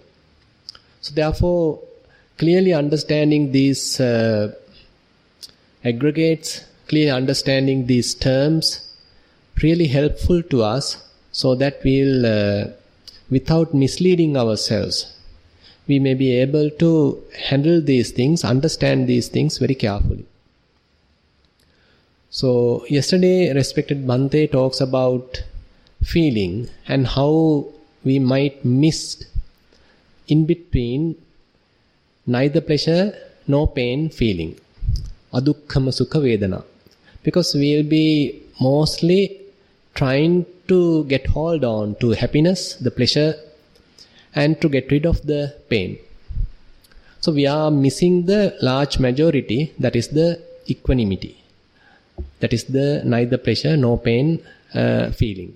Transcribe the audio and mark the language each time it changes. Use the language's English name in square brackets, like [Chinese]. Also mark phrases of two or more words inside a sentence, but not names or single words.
[English] So therefore, clearly understanding these aggregates, clearly understanding these terms, really helpful to us so that we'll, without misleading ourselves, we may be able to handle these things, understand these things very carefully. So, yesterday, respected Bhante talks about feeling and how we might miss in between neither pleasure nor pain feeling. [Pali] Adukkhama sukha vedana. [English] Because we'll be mostly trying to get hold on to happiness, the pleasure, and to get rid of the pain. So we are missing the large majority, that is the equanimity. That is the neither pleasure nor pain feeling.